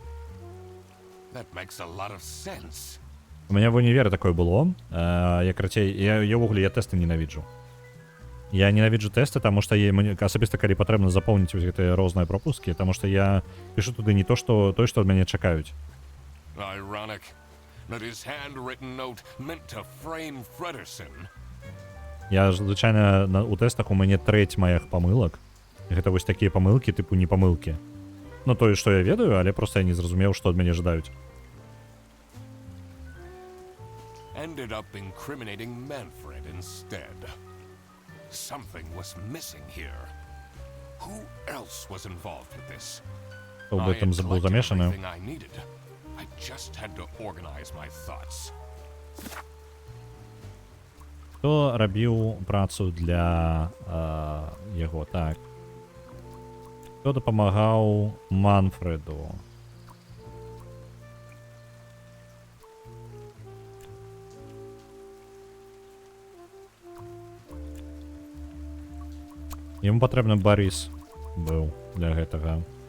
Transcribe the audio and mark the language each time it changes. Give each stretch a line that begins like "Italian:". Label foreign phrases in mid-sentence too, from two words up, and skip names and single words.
Belarusian: У мяне в універы такое было. Я крацей, я ўвогуле, я тэсты ненавіджу. Я ненавіджу тэсты, таму што асабіста калі патрэбна запоўніць вось гэтыя розныя пропускі, таму што я пішу туды не то, што той, што ад мяне чакаюць.
English: Ironic that his handwritten note meant to frame Frederson.
Belarusian: Я звычайна у тэстах у мяне трэць маіх памылак. Гэта вось такія памылкі, тыпу не памылкі. Ну тое, што я ведаю, але проста я не зразумеў, што ад мяне жадаюць.
English: Ended up incriminating Manfred instead. Something was missing here. Who else was involved with this?
Russian: Хто в этом забыл замешаны?
English: I just had to organize my thoughts.
Belarusian: Хто рабіў працу для яго, так. Хто дапамагаў Манфреду? Яму патрэбны Барыс быў для гэтага.